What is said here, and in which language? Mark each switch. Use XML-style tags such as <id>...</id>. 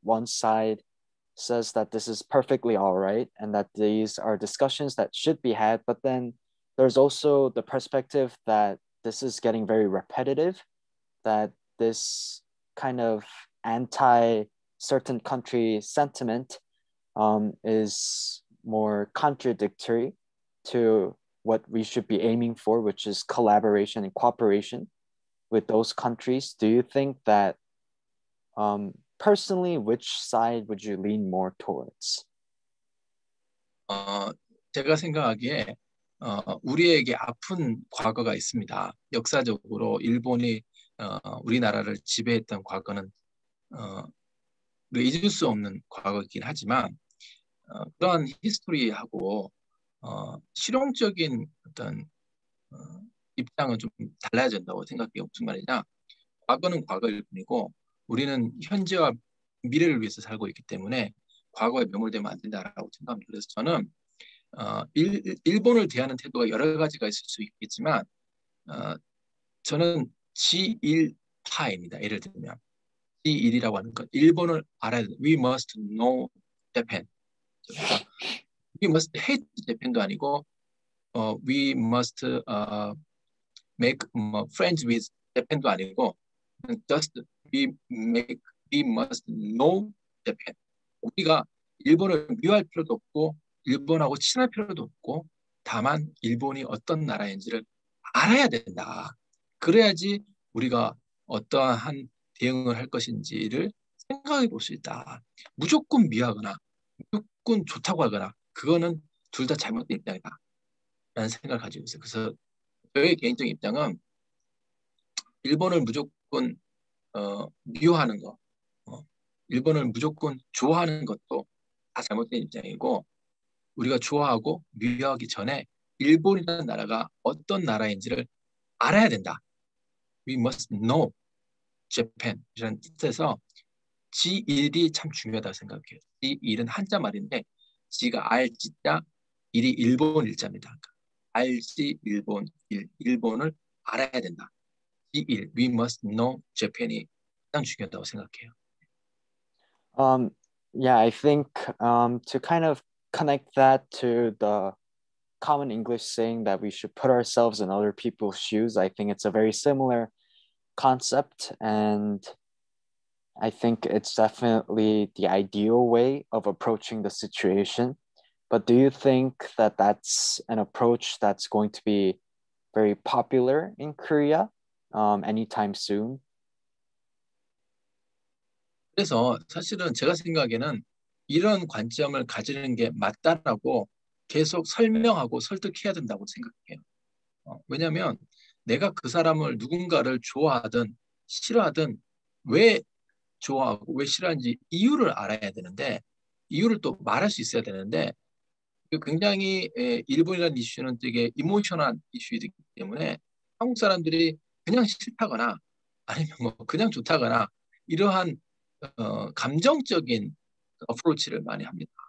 <en>One side says that this is perfectly all right and that these are discussions that should be had, but then there's also the perspective that this is getting very repetitive, that this kind of anti certain country sentiment is more contradictory to what we should be aiming for, which is collaboration and cooperation with those countries. Do you think that personally, which side would you lean more towards?</en> <ko>제가 생각하기에 우리에게 아픈 과거가 있습니다. 역사적으로 일본이 우리나라를 지배했던 과거는 잊을 수 없는 과거이긴 하지만 그러한 히스토리하고 실용적인 어떤 입장은 좀 달라야 된다고 생각해요. 무슨 말이냐? 과거는 과거일 뿐이고 우리는 현재와 미래를 위해서 살고 있기 때문에 과거에 매몰되면 안 된다라고 생각합니다. 그래서 저는 일본을 대하는 태도가 여러 가지가 있을 수 있겠지만 저는 G1파입니다. 예를 들면 G1이라고 하는 건 일본을 알아야 돼.</ko> <en>We must know Japan.</en> <ko>그러니까</ko> <en>we must hate Japan도</en> <ko>아니고</ko> <en>we must make friends with Japan도 아니고 just we must know Japan.</en> <ko>우리가 일본을 미워할 필요도 없고 일본하고 친할 필요도 없고 다만 일본이 어떤 나라인지를 알아야 된다. 그래야지 우리가 어떠한 대응을 할 것인지를 생각해 볼 수 있다. 무조건 미워하거나 무조건 좋다고 하거나 그거는 둘 다 잘못된 입장이다. 라는 생각을 가지고 있어요. 그래서 저의 개인적인 입장은 일본을 무조건 미워하는 거, 어, 일본을 무조건 좋아하는 것도 다 잘못된 입장이고 우리가 좋아하고 미워하기 전에 일본이라는 나라가 어떤 나라인지를 알아야 된다.</ko> <en>We must know Japan</en> <ko>이라는 뜻에서 G1이 참 중요하다고 생각해요. G1은 한자 말인데 G가 알지자, 일이 일본 일자입니다. 그러니까 알지 일본 일본을 알아야 된다. G1</ko> <en>We must know Japan</en> <ko>이 가장 중요하다고 생각해요.</ko> <en>Um, yeah, I think to kind of connect that to the common English saying that we should put ourselves in other people's shoes, I think it's a very similar concept. And I think it's definitely the ideal way of approaching the situation. But do you think that that's an approach that's going to be very popular in Korea anytime soon?</en> <ko>그래서 사실은 제가 생각에는 이런 관점을 가지는 게 맞다라고 계속 설명하고 설득해야 된다고 생각해요. 왜냐하면 내가 그 사람을 누군가를 좋아하든 싫어하든 왜 좋아하고 왜 싫어하는지 이유를 알아야 되는데 이유를 또 말할 수 있어야 되는데 굉장히 일본이라는 이슈는 되게 이모셔널한 이슈이기 때문에 한국 사람들이 그냥 싫다거나 아니면 뭐 그냥 좋다거나 이러한 감정적인 어프로치를 많이 합니다.</ko>